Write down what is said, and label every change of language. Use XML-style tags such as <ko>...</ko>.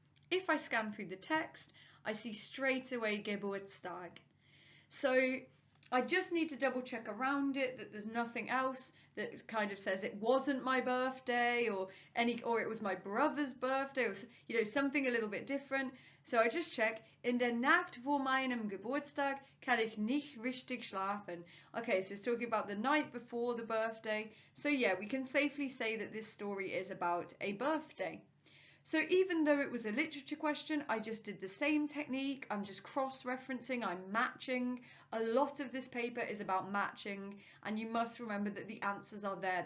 <en>If I scan through the text, I see straight away Geburtstag. So I just need to double check around it that there's nothing else that kind of says it wasn't my birthday or it was my brother's birthday or something a little bit different. So I just check,</en> <de>in der Nacht vor meinem Geburtstag kann ich nicht richtig schlafen.</de> <en>Okay, so it's talking about the night before the birthday. So yeah, we can safely say that this story is about a birthday. So even though it was a literature question, I just did the same technique. I'm just cross-referencing, I'm matching. A lot of this paper is about matching, and you must remember that the answers are there.</en>